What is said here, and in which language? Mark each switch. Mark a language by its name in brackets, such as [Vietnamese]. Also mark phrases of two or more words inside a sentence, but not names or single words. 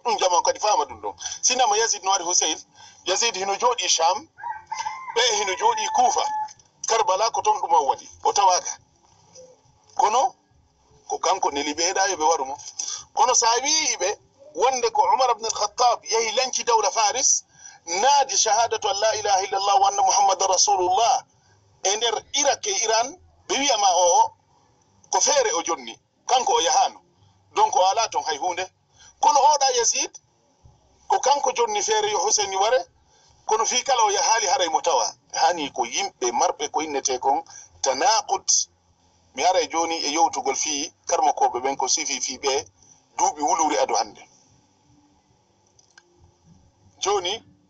[Fula] ɗum jaman kadi fama ɗum ɗon sinama Yazid no wari Husayn Yazid hino jooɗi Sham ɓe hino jooɗi Kufa Karbala ko toon ɗuma waɗi o tawaka kono ko kanko neli ɓe heeɗa yoɓe warumo kono sa wiiɓe wonde ko Umar ibn al-Khattab yahi lanci dawla Faris naadi [Arabic] شهادة أن لا إله إلا الله وأن محمدا رسول الله [Fula] e nder Irak e Iran ɓe wiyama o ko feere o jonni kanko o yahano donc o ala toon hay hunde kono oɗa Yazid ko kanko jonni feere yo Husayn ware kono fi kala o yahali haray mo tawa hani ko yimɓe marɓe ko innete kon tanaqud mi aray joni e yewtugol fi karmakoɓe ɓen ko sifi fi ɓe duuɓi wuluri adu hande joni